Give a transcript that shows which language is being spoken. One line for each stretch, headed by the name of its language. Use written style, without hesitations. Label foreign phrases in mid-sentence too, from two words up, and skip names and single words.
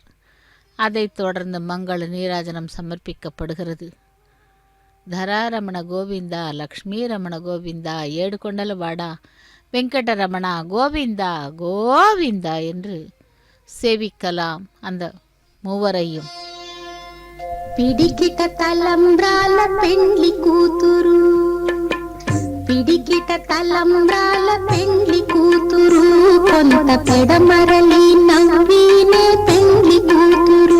Tamil: அதைத் தொடர்ந்து மங்கள நீராஜனம் சமர்ப்பிக்கப்படுகிறது. தராரமண கோவிந்தா, லக்ஷ்மி ரமண கோவிந்தா,
Telugu: ఏడుకొండల వాడా
Tamil: வெங்கடரமணா கோவிந்தா கோவிந்தா என்று சேவிக்கலாம் அந்த மூவரையும்.
Telugu: పిడికిట తలంబ్రాల పెండ్లి కూతురు, పిడికిట తలంబ్రాల పెండ్లి కూతురు, కొంత పెడమరలి నవ్వినే పెండ్లి కూతురు.